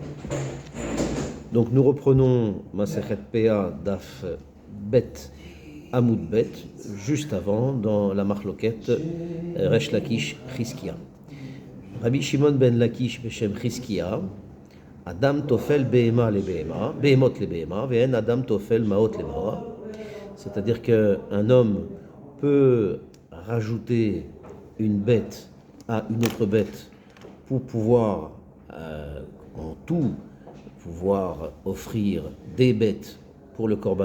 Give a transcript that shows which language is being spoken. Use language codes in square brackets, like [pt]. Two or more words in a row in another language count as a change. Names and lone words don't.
[fr] Donc nous reprenons [he] מסכת פאה דף ב עמוד ב, [fr] juste avant, dans la Marloquette Resh Lakish Chizkia. [he] רבי שמעון בן לקיש בשם חזקיה, אדם טופל בהמות לבהמה, ואין אדם טופל מעות למעות. [fr] C'est-à-dire qu'un homme peut rajouter une bête à une autre bête pour pouvoir en tout pouvoir offrir des bêtes pour le Korban